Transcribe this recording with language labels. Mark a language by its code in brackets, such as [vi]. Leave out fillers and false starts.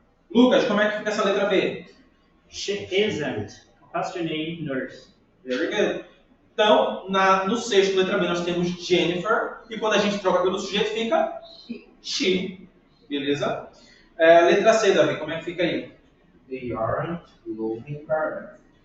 [pt] Lucas, como é que fica essa letra B? [en] She isn't compassionate nurse. Very good. [pt] Então, no sexto, letra B, nós temos Jennifer. E quando a gente troca pelo sujeito, fica she. Beleza? Letra C, Davi, como é que fica aí? [en] They aren't loving partners.